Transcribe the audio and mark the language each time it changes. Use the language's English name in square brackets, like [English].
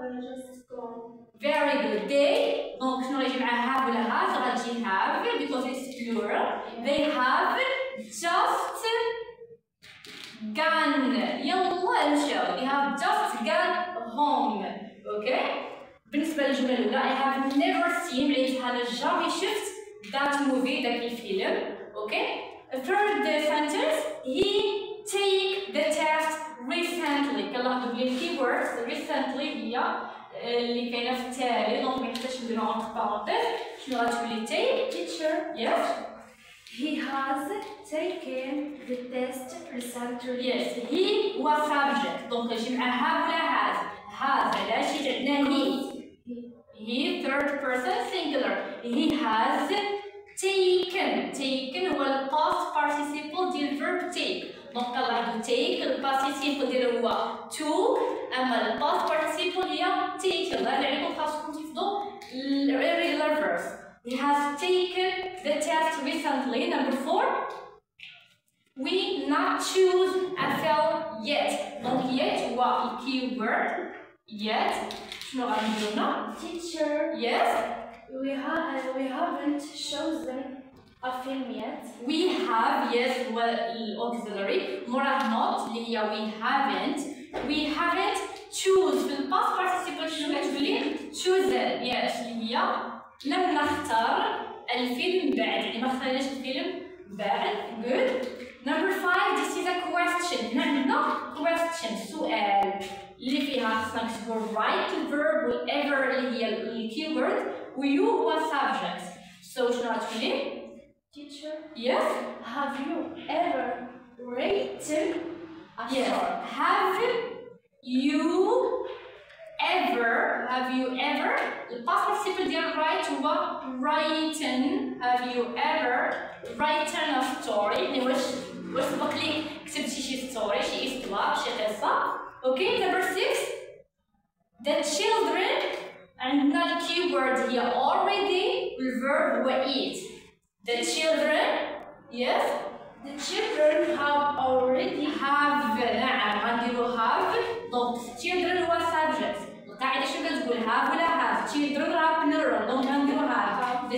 [English] Just gone. Very good. They donc [Arabic] شنو غيجي مع [English] have ولا has؟ [Arabic] غتجي [English] have because it's plural. They have just gone. [Arabic] يلا مشاو. [English] They have just gone home. Okay. [Arabic] بالنسبة للجملة الأولى [English] I have never seen [Arabic] ملي أنا جامي شفت [English] that movie [Arabic] داك الفيلم. [English] Okay. Third sentence he take the test recently. [Arabic] كنلاحظوا بلي الكيورد recently هي اللي كاينة في التالي، دونك محتاجش نديرو [French] entre parenthèses. [Arabic] شنو غتولي take؟ [English] Teacher. Yes. He has taken the test recently. Yes. [Arabic] he هو subject دونك يجي مع have ولا has. [English] has [Arabic] علاش حيت عندنا [English] he third person singular. he has taken هو ال past participle ديال verb take. [Arabic] دونك كنلاحظوا take ال participle ديالو هو took، اما ال past participle هي taken. هذا عليكم خاصكم تحفظوا ال irregular verbs. [English] he has taken the test recently. Number 4 we not choose a film yet. [Arabic] دونك yet هو ال keyword yet. شنو غنديرو هنا؟ [English] Teacher. Yes. We haven't chosen a film yet. We have yes [Arabic] هو الauxiliary مراه not اللي هي [English] we haven't choose [Arabic] في الباست participle شنو كتقولي؟ chosen yes اللي هي لم نختار الفيلم بعد، يعني ما اختاريناش الفيلم بعد. [English] good. Number 5 this is a question. [Arabic] هنا عندنا question سؤال اللي فيها خصنا نكتبو [English] right verb whatever [Arabic] اللي هي الكيورد و you هو subject. so شنو غتقولي؟ [English] Teacher. Yes. Have you ever written a Yes. song? Have you ever. Have you ever. [Arabic] الباست participle ديال write هو written. [English] Have you ever written a story؟ [Arabic] يعني واش سبق لي كتبتي شي ستوري، شي استوار، شي قصة. [English] Okay, number 6. The children [Arabic] عندنا الكيورد هي [English] already والverb هو eat. The children, yes. The children have already. have. [Arabic] نعم غنديرو have. دونك children هو subject. القاعدة شنو كتقول have ولا have؟ children راه plural دونك غنديرو have.